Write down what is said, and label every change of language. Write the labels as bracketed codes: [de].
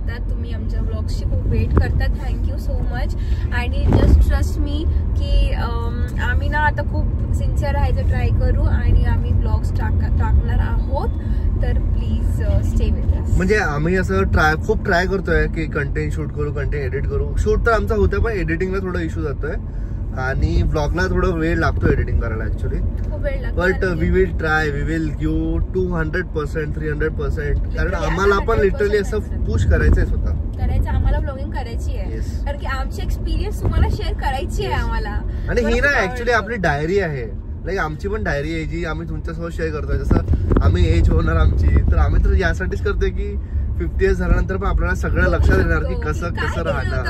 [mr] तुम्ही आमच्या ब्लॉग्सची खूप वेट करतात. [en] Thank you so much. [mr] आणि [en] just trust me [mr] की आम्ही ना आता खूप सिन्सिअर राहायचं ट्राय करू आणि आम्ही ब्लॉग्स टाकणार आहोत. [en] तर please stay with us. [mr] म्हणजे आम्ही असं खूप ट्राय करतोय की कंटेंट शूट करू, कंटेंट एडिट करू. शूट तर आमचा होतं पण एडिटिंगला थोडा इश्यू जातोय आणि ब्लॉगला थोडा वेळ लागतो एडिटिंग करायला actually. [en] But we will try, we will give 200%, 300%. [mr] कारण आम्हाला पण लिटरली असं पुश करायचंय स्वतः. आम्हाला ब्लॉगिंग करायची आहे कारण की आमची एक्सपिरियन्स तुम्हाला शेअर करायची आहे आम्हाला. आणि ही ना ऍक्च्युली आपली डायरी आहे. लाईक आमची पण डायरी आहे जी आम्ही तुमच्यासोबत शेअर करतोय. जसं आम्ही एज होणार आमची, तर आम्ही तर यासाठीच करतोय की 50 years झाल्यानंतर पण आपल्याला सगळं लक्षात येणार की कसं राहणार,